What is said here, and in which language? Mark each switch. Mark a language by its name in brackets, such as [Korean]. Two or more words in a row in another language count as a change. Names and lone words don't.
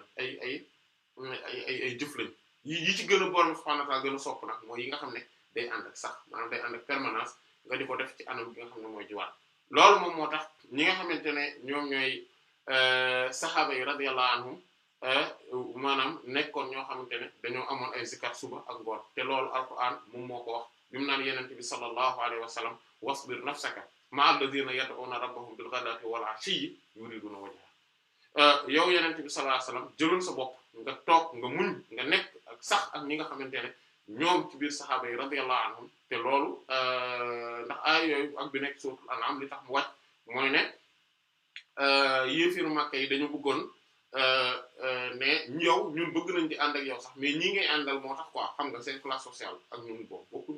[Wolof] ay jëf lañ yi ci gën a borom [Arabic] سبحانه وتعالى [Wolof] gën a sopp nag mooy yi nga xam ne day ànd ak sax maanaam day ànd ak permanence nga di ko def ci anam bi nga xam ne mooy jiwaat loolu moom moo tax ñi nga xamante ne ñoom ñooy saxaaba yi [Arabic] رضي الله عنهم [Wolof] maanaam nekkoon ñoo xamante ne dañoo amoon ay zikar suba ak ngoon te loolu alquran moom moo ko wax bi mu naan yenente bi [Arabic] صلى الله عليه وسلم واصبر نفسك مع الذين يدعون ربهم بالغداة والعشي يريدون وجه [Wolof] yow yenente bi [Arabic] صلى الله عليه وسلم [Wolof] jëlal sa bopp nga toog nga muñ nga nekk ak sax ak ñi nga xamante ne ñoom ci biir saxaaba yi [Arabic] رضي الله عنهم [Wolof] te loolu ndax ay yooyu ak bi nekk [Arabic] سورة الأنعام [Wolof] li tax mu wàcc mooy ne yéefiru Makka yi dañu bëggoon ne yow ñun bëgg nañ di ànd ak yow sax mais ñi ngay àndal moo tax quoi xam nga seen [French] classe sociale [Wolof] ak ñun boobu bokkuñ